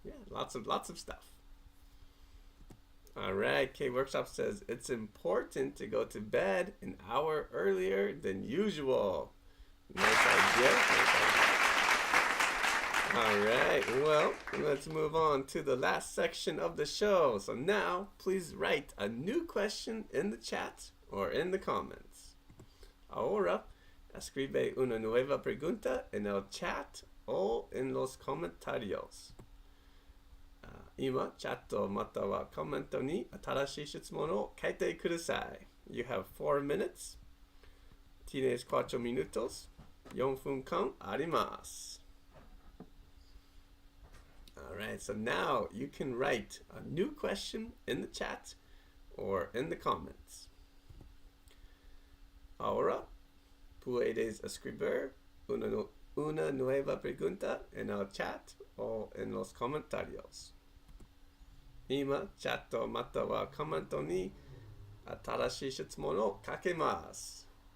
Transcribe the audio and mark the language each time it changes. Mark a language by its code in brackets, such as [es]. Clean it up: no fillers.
[en] Lots of stuff. All right, K Workshop says it's important to go to bed an hour earlier than usual. Nice idea. All right, well, let's move on to the last section of the show. So now, please write a new question in the chat or in the comments. [es] Ahora, escribe una nueva pregunta en el chat o en los comentarios. [ja] 今、チャットまたはコメントに新しい質問を書いてください。 [en] You have 4 minutes. [es] Tienes 4 minutos. [ja] 4分間あります。 [en] Alright, so now you can write a new question in the chat or in the comments. [es] Ahora, puedes escribir una nueva pregunta en el chat o en los comentarios. [ja] 今、チャットまたはコメントに新しい質問を書けます。